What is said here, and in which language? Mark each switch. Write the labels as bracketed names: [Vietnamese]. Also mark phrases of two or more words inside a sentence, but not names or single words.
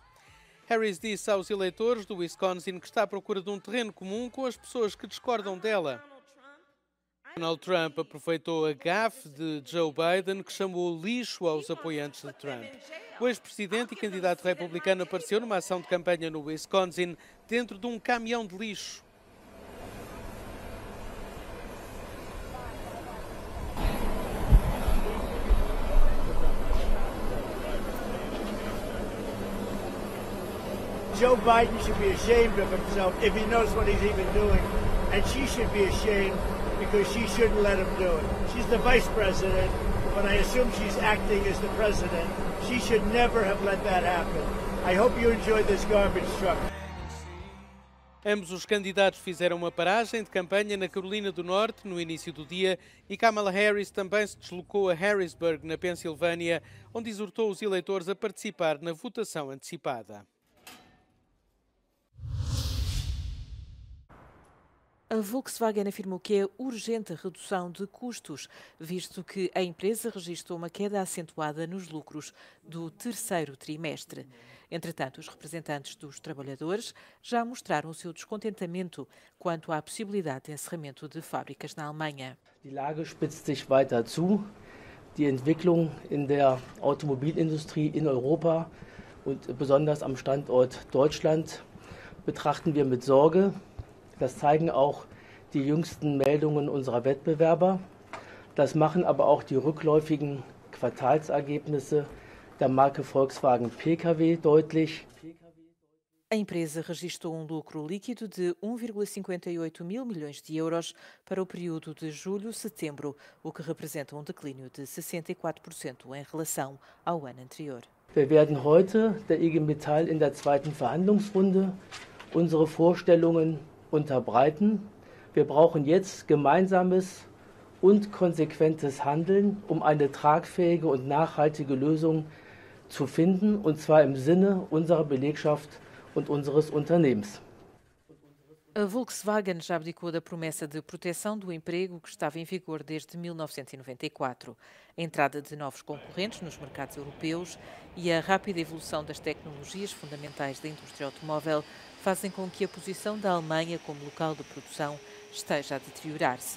[Portuguese] Harris disse aos eleitores do Wisconsin que está à procura de um terreno comum com as pessoas que discordam dela. Donald Trump aproveitou a gafe de Joe Biden, que chamou lixo aos apoiantes de Trump. O ex-presidente e candidato republicano apareceu numa ação de campanha no Wisconsin dentro de um caminhão de lixo. [English] Joe Biden should be ashamed of himself if he knows what he's even doing, and she should be ashamed because she shouldn't let him do it. She's the vice president, but I assume she's acting as the president. She should never have let that happen. I hope you enjoy this garbage truck. [Portuguese] Ambos os candidatos fizeram uma paragem de campanha na Carolina do Norte no início do dia e Kamala Harris também se deslocou a Harrisburg, na Pensilvânia, onde exortou os eleitores a participar na votação antecipada. A Volkswagen afirmou que é urgente a redução de custos, visto que a empresa registrou uma queda acentuada nos lucros do terceiro trimestre. Entretanto, os representantes dos trabalhadores já mostraram o seu descontentamento quanto à possibilidade de encerramento de fábricas na Alemanha. [German] Die Lage spitzt sich weiter zu. Die Entwicklung in der Automobilindustrie in Europa und besonders am Standort Deutschland betrachten wir mit Sorge. Das zeigen auch die jüngsten Meldungen unserer Wettbewerber. Das machen aber auch die rückläufigen Quartalsergebnisse da Marke Volkswagen Pkw deutlich. [Portuguese] A empresa registrou lucro líquido de 1,58 mil milhões de euros para o período de julho-setembro, o que representa declínio de 64% em relação ao ano anterior. [German] Wir werden heute der IG Metall in der zweiten Verhandlungsrunde unsere Vorstellungen unterbreiten. Wir brauchen jetzt gemeinsames und konsequentes Handeln, eine tragfähige und nachhaltige Lösung zu finden, und zwar im Sinne unserer Belegschaft und unseres Unternehmens. [Portuguese] A Volkswagen já abdicou da promessa de proteção do emprego que estava em vigor desde 1994. A entrada de novos concorrentes nos mercados europeus e a rápida evolução das tecnologias fundamentais da indústria automóvel fazem com que a posição da Alemanha como local de produção esteja a deteriorar-se.